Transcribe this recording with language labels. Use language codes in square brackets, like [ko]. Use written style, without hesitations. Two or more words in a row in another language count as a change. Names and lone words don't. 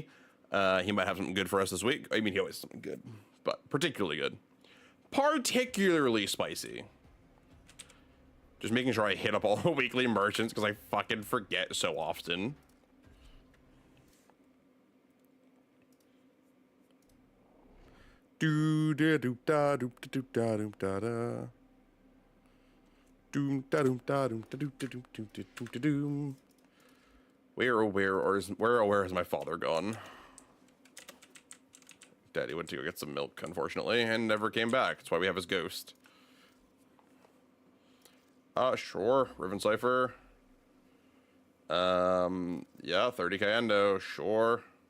[en] He might have something good for us this week. I mean, he always has something good, but particularly good. Particularly spicy. Just making sure I hit up all the weekly merchants because I fucking forget so often. Do da do da do da do da do da da. Doom da doom da doom da do da doom da doom da doom. Where is my father gone? Daddy went to go get some milk, unfortunately, and never came back. That's why we have his ghost. Sure, Riven Cypher. Yeah, 30k endo, sure.